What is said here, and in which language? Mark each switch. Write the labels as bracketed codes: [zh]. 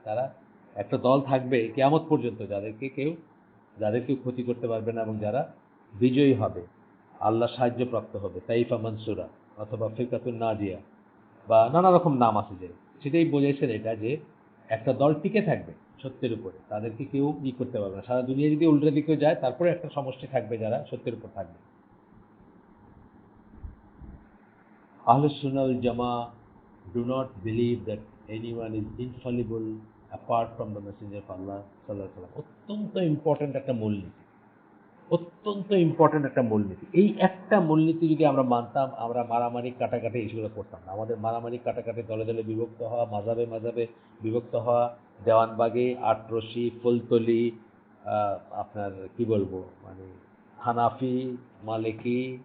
[bn] তারা একটা দল থাকবে কিয়ামত পর্যন্ত, যাদেরকে ক্ষতি করতে পারবে না, এবং যারা বিজয়ী হবে, আল্লাহ সাহায্যপ্রাপ্ত হবে, তাইফা মানসুরা অথবা ফিরকাতুন নাজিয়া, বা নানা রকম নাম আছে, যে সেটাই বোঝাইছেন এটা, যে একটা দল টিকে থাকবে সত্যের উপরে, তাদেরকে কেউ করতে পারবে না। সারা দুনিয়া যদি উল্টো দিকেও যায়, তারপরে একটা সমষ্টি থাকবে যারা সত্যের উপর থাকবে। [en] আহলুস সুন্নাহ ওয়াল জামা do not believe that anyone is infallible apart from the messenger of Allah sallallahu alaihi wasallam। [bn] অত্যন্ত ইম্পর্টেন্ট একটা মূলনীতি, অত্যন্ত ইম্পর্টেন্ট একটা মূলনীতি। এই একটা মূলনীতি যদি আমরা মানতাম, আমরা মারামারি কাটাকাটি এইগুলো করতাম না। আমাদের মারামারি কাটাকাটি, দলে দলে বিভক্ত হওয়া, মাযহাবে মাযহাবে বিভক্ত হওয়া, দেওয়ানবাগি, আটরশি, ফুলতলি, আপনার কি বলবো, মানে হানাফি, মালিকি,